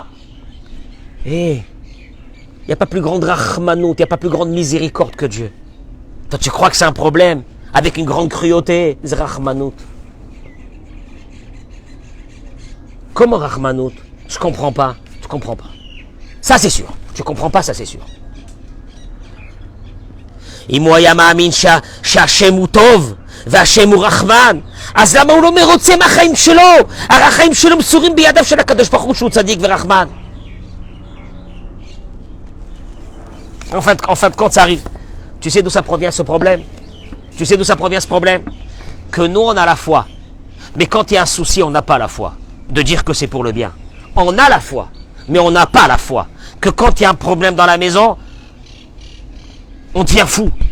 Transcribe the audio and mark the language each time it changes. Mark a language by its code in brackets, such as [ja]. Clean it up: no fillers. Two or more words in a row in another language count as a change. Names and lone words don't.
[fr] Eh, il n'y a pas plus grande Rahmanout, il n'y a pas plus grande miséricorde que Dieu. Toi tu crois que c'est un problème? Avec une grande cruauté, Rahmanout. Comment Rahmanout? Je comprends pas. Ça c'est sûr. Tu comprends pas, ça c'est sûr. [he] אם הוא היה מאמין שהשם הוא טוב והשם הוא רחמן, אז למה הוא לא מרוצה מהחיים שלו? הרי החיים שלו מסורים בידיו של הקדוש ברוך הוא שהוא צדיק ורחמן. [fr] En fin de compte, ça arrive. Tu sais d'où ça provient ce problème? Que nous, on a la foi. Mais quand il y a un souci, on n'a pas la foi. De dire que c'est pour le bien. On a la foi, mais on n'a pas la foi. Que quand il y a un problème dans la maison, on devient fou.